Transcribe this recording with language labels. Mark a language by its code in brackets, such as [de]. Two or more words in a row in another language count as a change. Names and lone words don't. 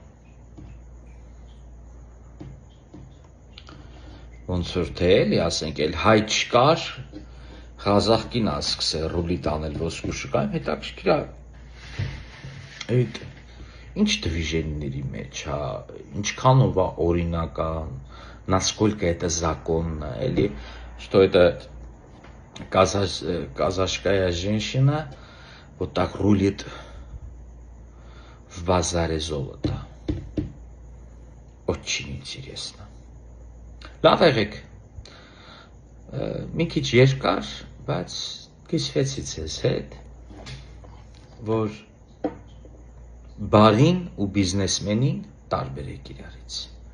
[hy] Ոնց որ թե էլի, ասենք, էլ հայ չկար, ղազախ կին է սկսել ռուլի տանել ոսկու շուկայում, հետաքրքիր է, այդ ինչ движенիների մեջ է, ինչքանով է օրինական, [ru] насколько это законно, էլի, что это казахская женщина вот так рулит в базаре золота. Очень интересно. [hy] Լավ եղեք, մի քիչ երկար, բայց կիսվեցի ձեզ հետ, որ բարին ու բիզնեսմենին տարբերեք իրարից։